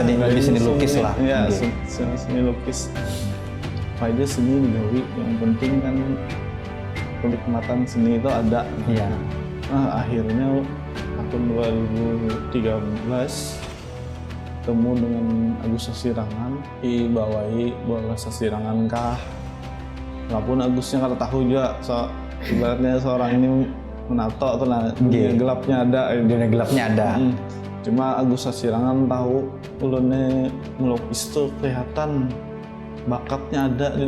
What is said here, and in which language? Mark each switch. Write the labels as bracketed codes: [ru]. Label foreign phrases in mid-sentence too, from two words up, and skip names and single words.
[id] Seni lukis lah. Ya, Oke. seni lukis. [bjn] Apa aja seni digawi, yang penting kan kenikmatan seni itu ada. [id] Iya. Nah akhirnya tahun 2013 ketemu dengan Agus Sasirangan, dibawahi bola Sasirangan kah. [bjn] Walaupun Agusnya kada tahu juga, ibaratnya seorang ini menato tuh nah, Nggih. [id] gelapnya ada. Dunia gelapnya ada. [bjn] Cuma Agus Sasirangan tahu ulunnya melukis tuh kelihatan bakatnya ada di